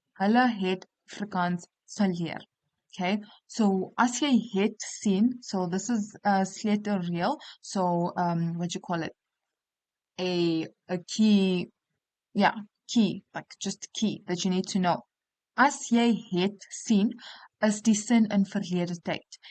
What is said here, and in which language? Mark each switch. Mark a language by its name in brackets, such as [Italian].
[Afrikaans] Hulle het Afrikaans geleer. [English] Okay, so [Afrikaans] as jy het sien, [English] so this is sleutelreël. So what you call it? A key, yeah, key, like just key that you need to know. [Afrikaans] As jy het sien, is die sin in verlede tyd.